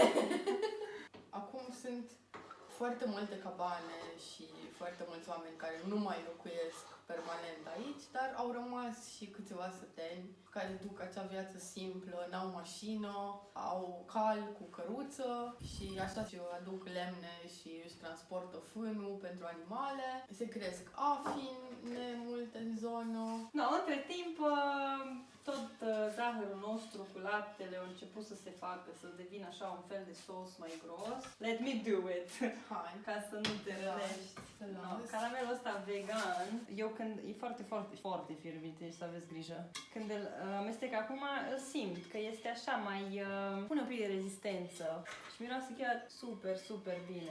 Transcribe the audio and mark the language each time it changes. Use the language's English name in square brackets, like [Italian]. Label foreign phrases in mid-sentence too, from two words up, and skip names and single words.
[Romanian] Acum sunt foarte multe cabane și foarte mulți oameni care nu mai locuiesc permanent aici, dar au rămas și câțiva săteni care duc acea viață simplă, n-au mașină, au cal cu căruță și așa și aduc lemne și își transportă fânul pentru animale. Se cresc afine multe în zonă. No, între timp, tot zahărul nostru cu laptele a început să se facă, să devină așa un fel de sos mai gros. [English] Let me do it! [Romanian] Hai, Ca să nu te rănești. No, las. caramelul ăsta vegan, eu când e foarte, foarte, foarte fierbinte și să aveți grijă. Când îl amestec acum, îl simt că este așa mai, pune un pic de rezistență și miroase chiar super, super bine.